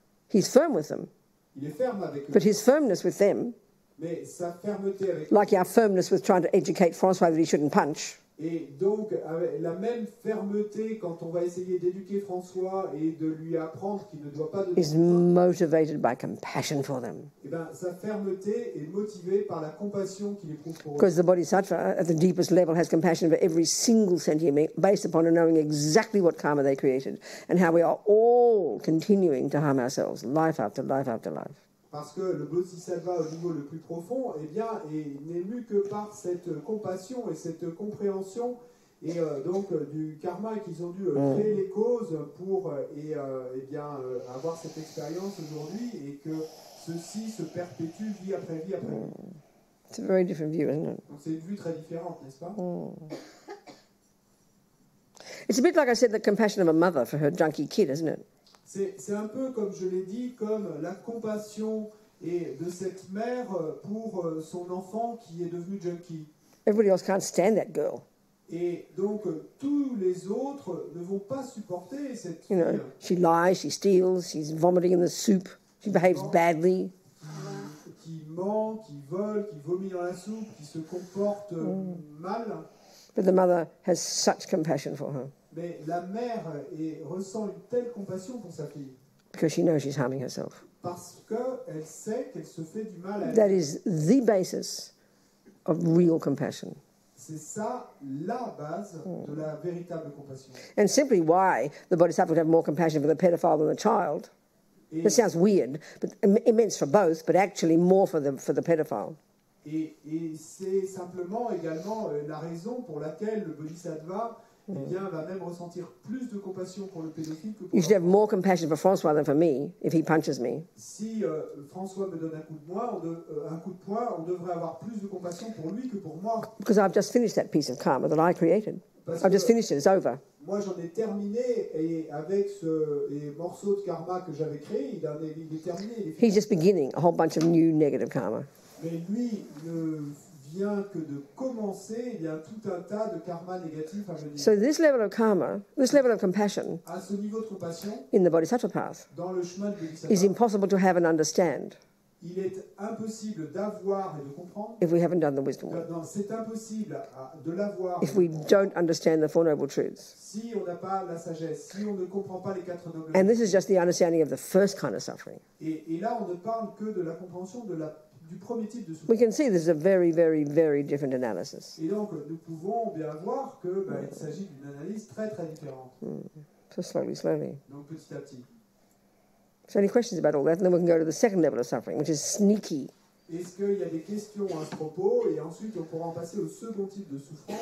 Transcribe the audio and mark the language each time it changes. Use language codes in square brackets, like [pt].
[en] He's firm with them. [fr] Il est ferme avec eux. [en] But his firmness with them, [fr] Mais sa fermeté avec [en] like our firmness with trying to educate Francois that he shouldn't punch, [fr] Et donc, avec la même fermeté quand on va essayer d'éduquer François et de lui apprendre qu'il ne doit pas donner [en] is motivated by compassion for them. [fr] eh ben, sa fermeté est motivée par la compassion qu'il éprouve pour eux. [en] Because the Bodhisattva, at the deepest level, has compassion for every single sentient being based upon knowing exactly what karma they created and how we are all continuing to harm ourselves, life after life after life. [fr] Parce que le bodhisattva au niveau le plus profond, eh bien, n'est mu que par cette compassion et cette compréhension et donc du karma qu'ils ont dû créer les causes pour eh bien, avoir cette expérience aujourd'hui et que ceci se perpétue vie après vie après vie. [en] It's a very different view, isn't it? [fr] Donc c'est une vue très différente, n'est-ce pas? [en] It's a bit like I said, the compassion of a mother for her junkie kid, isn't it? [fr] C'est un peu, comme je l'ai dit, comme la compassion et de cette mère pour son enfant qui est devenu junkie. [en] Everybody else can't stand that girl. [fr] Et donc, tous les autres ne vont pas supporter cette fille. [en] You know, she lies, she steals, she's vomiting in the soup, she behaves badly. [fr] Qui ment, qui vole, qui vomit dans la soupe, qui se comporte mal. [en] But the mother has such compassion for her. [fr] Mais la mère ressent une telle compassion pour sa fille. [en] Because she knows she's harming herself. [fr] Parce qu'elle sait qu'elle se fait du mal à elle. [en] That is the basis of real compassion. [fr] C'est ça la base de la véritable compassion. [en] And simply why the Bodhisattva would have more compassion for the pedophile than the child. It sounds weird, but immense for both, but actually more for the pedophile. [fr] Et c'est simplement également la raison pour laquelle le Bodhisattva va même ressentir plus de compassion pour le pédophile que pour [en] You should have more compassion for François than for me if he punches me. [fr] Si François me donne un coup de poing, on devrait avoir plus de compassion pour lui que pour moi. [en] Because I've just finished that piece of karma that I created. I've just finished it, it's over. [fr] Moi, j'en ai terminé, et avec les morceaux de karma que j'avais créés, il est terminé. [en] He's just beginning a whole bunch of new negative karma. [fr] Mais lui ne vient que de commencer, il y a tout un tas de karma négatif à venir. [en] So this level of karma, this level of compassion, [fr] à ce niveau de compassion, [en] in the Bodhisattva path, [fr] dans le chemin de Bodhisattva, [en] is impossible to have and understand. [fr] Il est impossible d'avoir et de comprendre. [en] If we haven't done the wisdom work. [fr] Non, c'est impossible de l'avoir. [en] If we don't understand the Four Noble Truths. [fr] Si on n'a pas la sagesse, si on ne comprend pas les quatre nobles. [en] And this is just the understanding of the first kind of suffering. [fr] Et là, on ne parle que de la compréhension du premier type de souffrance. [en] We can see this is a very, very, very different analysis. [fr] Et donc, nous pouvons bien voir que il s'agit d'une analyse très, très différente. [en] So slowly. [fr] Donc, petit à petit. [en] So any questions about all that? And then we can go to the second level of suffering, which is sneaky. [fr] Est-ce qu'il y a des questions à ce propos? Et ensuite, on pourra en passer au second type de souffrance.